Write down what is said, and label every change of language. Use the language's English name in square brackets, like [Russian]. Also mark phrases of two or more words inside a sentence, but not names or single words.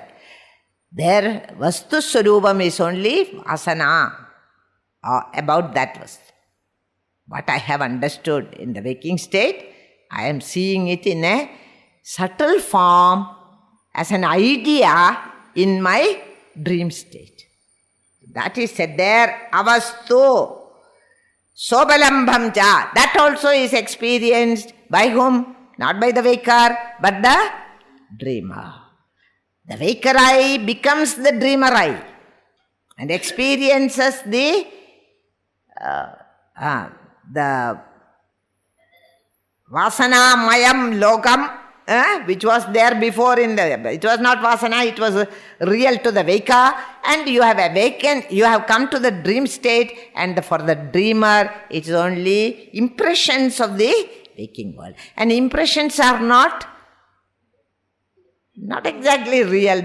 [English] There [Sanskrit] वस्तु स्वरूपम् [English] is only vasana about that vastu. What I have understood in the waking state, I am seeing it in a subtle form as an idea in my dream state. That is said there, [Sanskrit] अवस्तु, सोपालम्भं च. [English] That also is experienced by whom? Not by the waker, but the dreamer. The waker eye becomes the dreamer eye and experiences the [Sanskrit] वासना मयम् लोकम्, [English] which was there before it was not vasana, it was real to the waker, and you have awakened, you have come to the dream state, and for the dreamer it is only impressions of the waking world. And impressions are not exactly real.